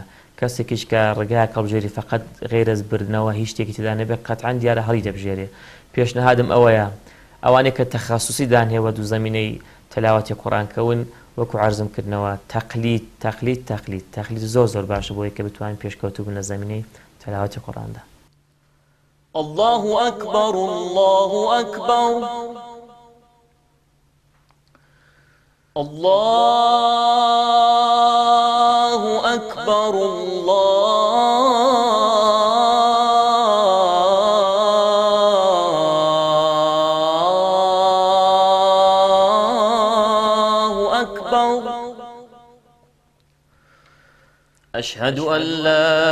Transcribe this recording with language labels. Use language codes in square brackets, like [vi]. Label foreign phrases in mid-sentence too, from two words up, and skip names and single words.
[ckb] کەسێکیش کە ڕێگای هەڵبژێری فەقەت غەیرەز بردنەوە هیچ شتێکی تێدا نەبێت قەتعەن دیارە هەڵی دەبژێرێ. پێشنەهادم ئەوەیە ئەوانەی کە تەخەسوسی دانهێوە دوو زەمینەی تەلاوەتی قورئانکەون وەکو عەرزم کردنەوە تەقلید زۆر باشە بۆ کە بتوانین پێشکەوتوو بن لە زەمینەی تەلاوەتی قورئاندا. [ar] الله أكبر الله أكبر الله أكبر الله أكبر أشهد أن لا